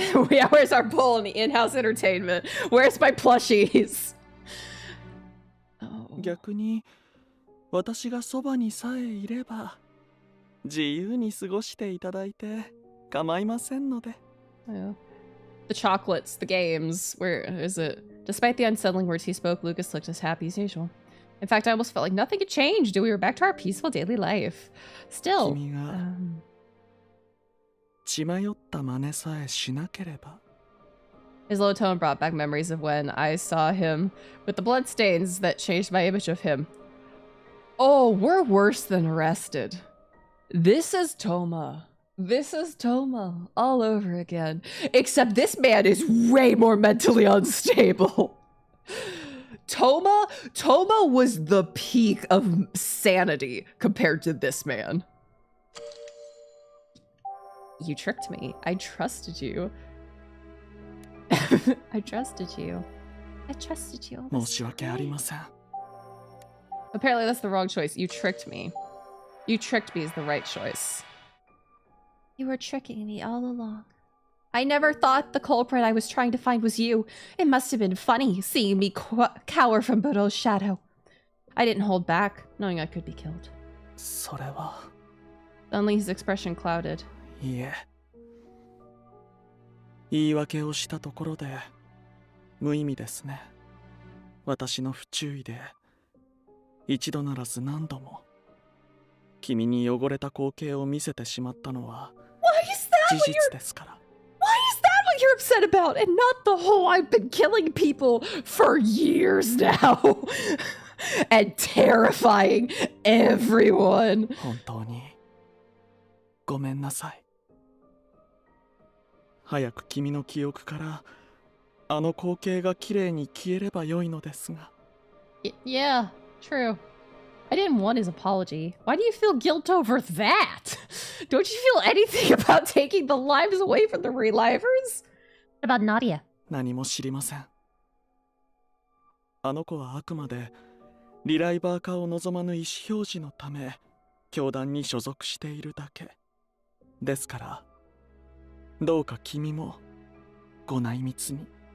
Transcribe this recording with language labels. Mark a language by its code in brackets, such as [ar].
[en] Yeah, where's our bull in the in-house entertainment? Where's my plushies? [ja] 逆に私がそばにさえいれば自由に過ごしていただいて構いませんので。 [en] Yeah. The chocolates, the games, where is it? Despite the unsettling words he spoke, Lucas looked as happy as usual. In fact, I almost felt like nothing had changed. We were back to our peaceful daily life. Still, [ja] 君が血迷った真似さえしなければ。 [en] His low tone brought back memories of when I saw him with the bloodstains that changed my image of him. Oh, we're worse than arrested. This is Toma. This is Toma all over again. Except this man is way more mentally unstable. Toma was the peak of sanity compared to this man. You tricked me. I trusted you. I trusted you. I trusted you. [ja] 申し訳ありません。 [en] Apparently that's the wrong choice. You tricked me. You tricked me is the right choice. You were tricking me all along. I never thought the culprit I was trying to find was you. It must have been funny seeing me cower from Budo's shadow. I didn't hold back, knowing I could be killed. [ja] それは。 [en] Suddenly his expression clouded. [ja] いいえ。言い訳をしたところで無意味ですね。私の不注意で一度ならず何度も君に汚れた光景を見せてしまったのは事実ですから。 [en] Why is that what you're upset about and not the whole I've been killing people for years now and terrifying everyone? [ja] 本当にごめんなさい。早く君の記憶からあの光景がきれいに消えればよいのですが。 [en] Yeah, true. I didn't want his apology. Why do you feel guilt over that? Don't you feel anything about taking the lives away from the relivers? What about Nadia? [ja] 何も知りません。あの子はあくまでリライバー化を望まぬ意思表示のため教団に所属しているだけですから、どうか君もご内密に。